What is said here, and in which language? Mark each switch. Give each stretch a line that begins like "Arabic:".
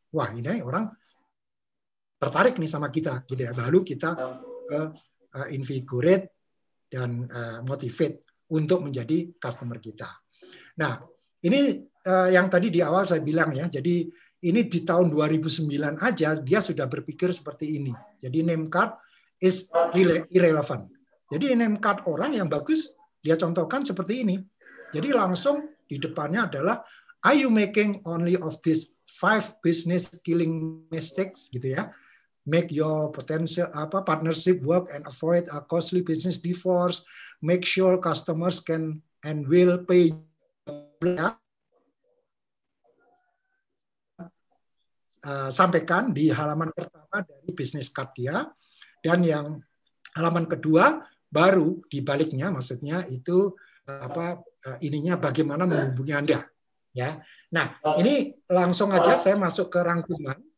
Indonesian: Wah ini orang tertarik nih sama kita, gitu ya. Baru kita invigorate dan motivate untuk menjadi customer kita. Nah, ini yang tadi di awal saya bilang ya. Jadi ini di tahun 2009 aja dia sudah berpikir seperti ini.
English: Jadi name card is irrelevant.
Indonesian: Jadi name card orang yang bagus dia contohkan seperti ini. Jadi langsung di depannya adalah
English: are you making only of these 5 business killing mistakes gitu ya. Make your potential partnership work and avoid a costly business divorce. Make sure customers can and will pay.
Indonesian: Sampaikan di halaman pertama dari bisnis card dia, dan yang halaman kedua baru dibaliknya, maksudnya itu ininya bagaimana menghubungi Anda. Ya, nah ini langsung aja saya masuk ke rangkuman.